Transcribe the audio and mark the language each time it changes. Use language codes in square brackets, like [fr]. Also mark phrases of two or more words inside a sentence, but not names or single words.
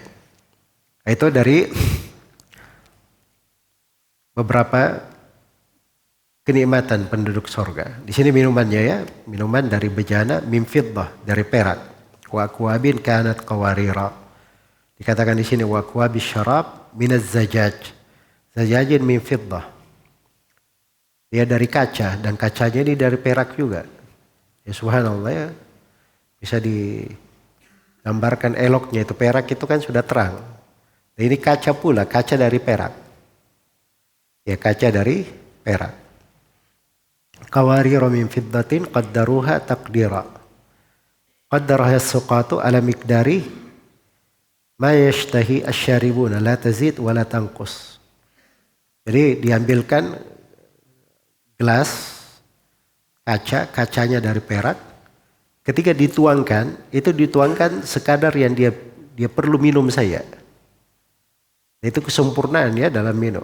[id] Itu dari beberapa kenikmatan penduduk sorga. Di sini minumannya ya, minuman dari bejana [ar] من فضة, [id] dari perak. [ar] وأكواب كانت قوارير. [id] Dikatakan di sini [ar] وأكواب الشراب من الزجاج. زجاج من فضة. [id] Dia dari kaca dan kacanya ini dari perak juga. Ya subhanallah ya. Bisa digambarkan eloknya itu perak itu kan sudah terang. Dan ini kaca pula, kaca dari perak. Ya kaca dari perak. [ar] قوارير من فضة قدروها تقديرا. قدرها السقاة على مقدار ما يشتهي الشاربون لا تزيد ولا تنقص. [id] Jadi diambilkan gelas kacanya dari perak. Ketika dituangkan, itu dituangkan sekadar yang dia perlu minum saja. Itu kesempurnaan ya dalam minum.